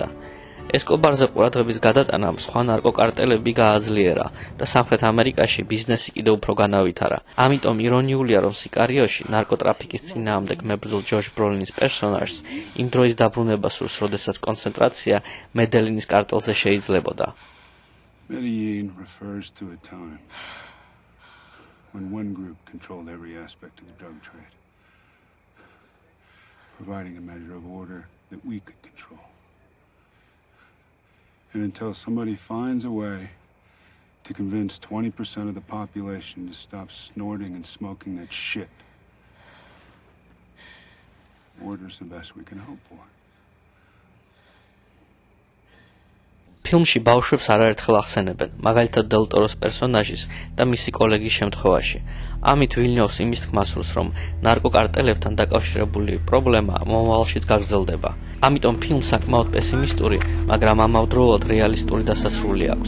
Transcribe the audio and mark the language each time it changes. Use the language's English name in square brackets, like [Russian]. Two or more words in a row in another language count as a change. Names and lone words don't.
[Georgian] ესკობარზე ყურადღების გადატანამ სხვა ნარკოკარტელები გააძლიერა და სამხრეთ ამერიკაში ბიზნესი კიდევ უფრო განავითარა. ამიტომ ირონიულია, რომ სიკარიოში ნარკოტრაფიკის წინააღმდეგ მებრძოლ ჯოშ ბროლინის პერსონაჟს იმ დროის დაბრუნება სურს, როდესაც კონცენტრაცია მედელინის კარტელზე შეიძლებოდა. [English] Medellin refers to a time when one group controlled every aspect of the drug trade, providing a measure of order that we could control. And until somebody finds a way to convince 20% of the population to stop snorting and smoking that shit, order's the best we can hope for. [Georgian] ფილმში ბავშვებს არაერთხელ ახსენებენ, მაგალითად დელ ტოროს პერსონაჟის და მისი კოლეგის შემთხვევაში. ამით ვილნიოვს იმის თქმა სურს, რომ ნარკოკარტელებთან დაკავშირებული პრობლემა მომავალშიც გაგრძელდება. ამიტომ ფილმს საკმაოდ პესიმისტური, მაგრამ ამავდროულად რეალისტური დასასრული აქვს.